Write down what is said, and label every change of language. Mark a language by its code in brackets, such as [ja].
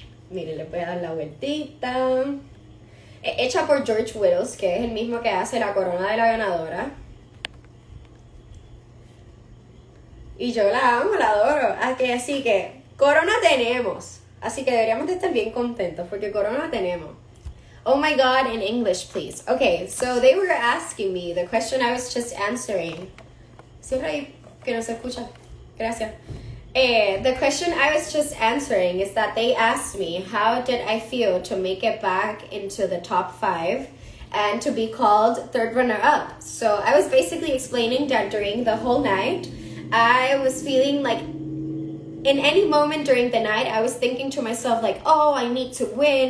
[es] Miren, le voy a dar la vueltita. Hecha por George Wills, que es el mismo que hace la corona de la ganadora. Y yo la amo, la adoro. Así que corona tenemos. Así que deberíamos de estar bien contentos porque corona tenemos. [en] Oh my God, in English, please. Okay, so they were asking me the question I was just answering. [es] Cierra ahí, que no se escucha. Gracias. [en] The question I was just answering is that they asked me how did I feel to make it back into the top 5 and to be called third runner-up. So I was basically explaining that during the whole night, I was feeling like in any moment during the night, I was thinking to myself like, I need to win.